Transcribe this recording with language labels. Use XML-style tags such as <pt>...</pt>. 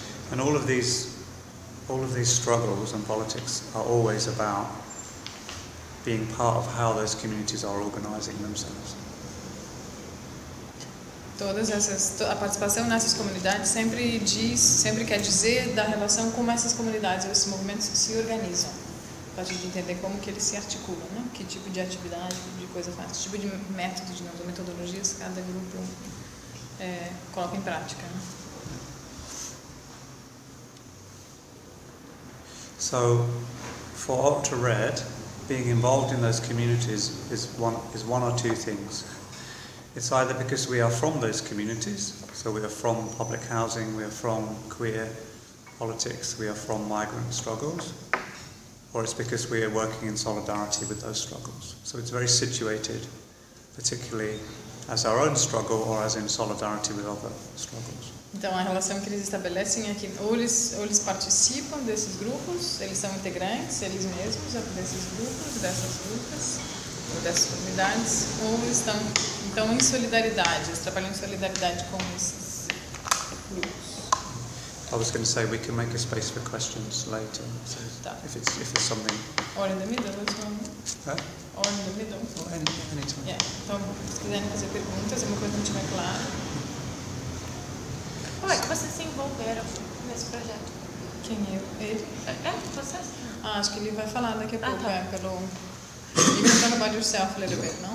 <en>And all of these struggles and politics are always about being part of how those communities are organizing themselves.</en> <pt>Todas essas, a participação nessas comunidades sempre diz, sempre quer dizer da relação como essas comunidades, esses movimentos se organizam. Para a gente entender como que eles se articulam, né? Que tipo de atividade, que tipo de coisa faz, que tipo de método, de metodologias cada grupo coloca em prática. Né?</pt> <en>So, for Ultra Red, being involved in those communities is one or two things. It's either because we are from those communities, so we are from public housing, we are from queer politics, we are from migrant struggles, or it's because we are working in solidarity with those struggles. So it's very situated, particularly as our own struggle or as in solidarity with other struggles.</en> <pt>Então a relação que eles estabelecem é que ou eles participam desses grupos, eles são integrantes, eles mesmos desses grupos, dessas lutas, ou dessas comunidades, ou eles estão então em solidariedade, eles trabalham em solidariedade com esses grupos.</pt> <en>I was going to say we can make a space for questions later, so if it's something. Or in the middle, that's huh? Or in the middle. Or any time. Yeah.</en> <pt>Então, se quiserem fazer perguntas, uma coisa não tiver clara. Como é que vocês se envolveram nesse projeto? Quem eu? Ele? É, vocês? Ah, acho que ele vai falar daqui a pouco. Tá. Pelo.</pt> <en>You can talk about yourself a little bit, no?</en>